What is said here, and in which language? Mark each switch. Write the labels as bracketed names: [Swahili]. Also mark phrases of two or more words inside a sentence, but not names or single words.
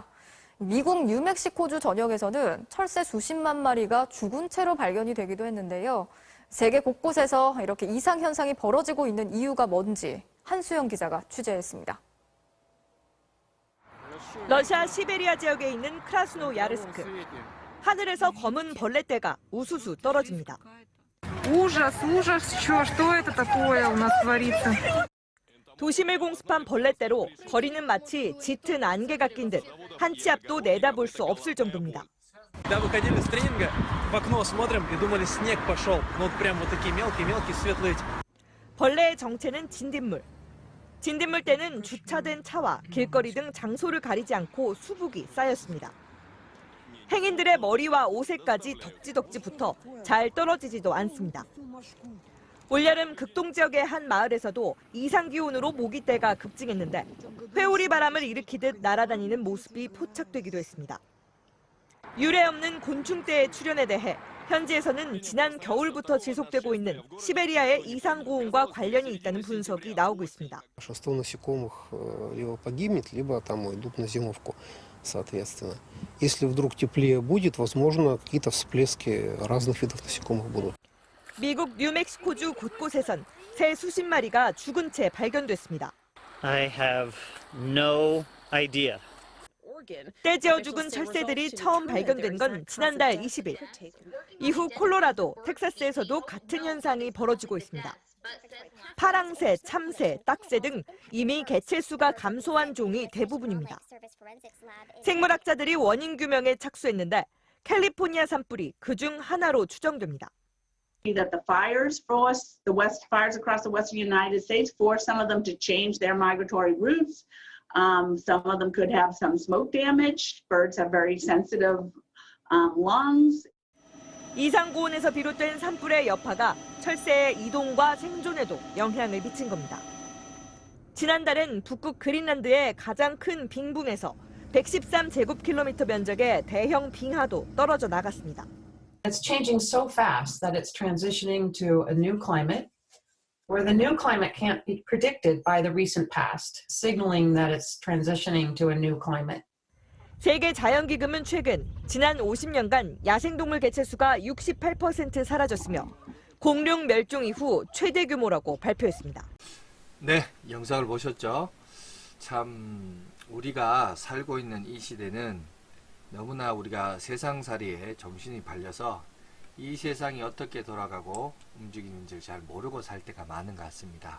[Korean] 미국 뉴멕시코주 전역에서는 철새 수십만 마리가 죽은 채로 발견이 되기도 했는데요. 세계 곳곳에서 이렇게 이상 현상이 벌어지고 있는 이유가 뭔지 한수영 기자가 취재했습니다. 러시아 시베리아 지역에 있는 크라스노야르스크. 하늘에서 검은 벌레떼가 우수수 떨어집니다. [Russian] ужас, что это такое у нас творится? [Korean] 도심을 공습한 벌레떼로 거리는 마치 짙은 안개가 낀 듯 한 치 앞도 내다볼 수 없을 정도입니다. [Russian] Когда выходили с тренинга, в окно смотрим и думали, снег пошел. Ну вот прям вот такие мелкие светлые. [Korean] 벌레의 정체는 진딧물. 진딧물떼는 주차된 차와 길거리 등 장소를 가리지 않고 수북이 쌓였습니다. 행인들의 머리와 옷에까지 덕지덕지 붙어 잘 떨어지지도 않습니다. 올여름 극동 지역의 한 마을에서도 이상기온으로 모기떼가 급증했는데 회오리 바람을 일으키듯 날아다니는 모습이 포착되기도 했습니다. 유례 없는 곤충떼의 출현에 대해 현지에서는 지난 겨울부터 지속되고 있는 시베리아의 이상고온과 관련이 있다는 분석이 나오고 있습니다. [Russian] Большинство насекомых либо погибнет, либо там идут на зимовку, соответственно. Если вдруг теплее будет, возможно, какие-то всплески разных видов насекомых будут. [Korean] 미국 뉴멕시코주 곳곳에선 새 수십 마리가 죽은 채 발견됐습니다. [English] I have no idea. [Korean] 떼지어 죽은 철새들이 처음 발견된 건 지난달 20일. 이후 콜로라도, 텍사스에서도 같은 현상이 벌어지고 있습니다. 파랑새, 참새, 딱새 등 이미 개체수가 감소한 종이 대부분입니다. 생물학자들이 원인 규명에 착수했는데 캘리포니아 산불이 그중 하나로 추정됩니다. [English] That the fires forced the fires across the western United States forced some of them to change their migratory routes. Some of them could have some smoke damage. Birds have very sensitive lungs. [Korean] 이상고온에서 비롯된 산불의 여파가 철새의 이동과 생존에도 영향을 미친 겁니다. 지난달엔 북극 그린란드의 가장 큰 빙붕에서 113제곱킬로미터 면적의 대형 빙하도 떨어져 나갔습니다. [English] It's changing so fast that it's transitioning to a new climate, where the new climate can't be predicted by the recent past, signaling that it's transitioning to a new climate. [Korean] 세계 자연기금은 최근 지난 50년간 야생동물 개체수가 68% 사라졌으며 공룡 멸종 이후 최대 규모라고 발표했습니다. 네, 영상을 보셨죠? 참 우리가 살고 있는 이 시대는 너무나 우리가 세상살이에 정신이 팔려서 이 세상이 어떻게 돌아가고 움직이는지 잘 모르고 살 때가 많은 것 같습니다.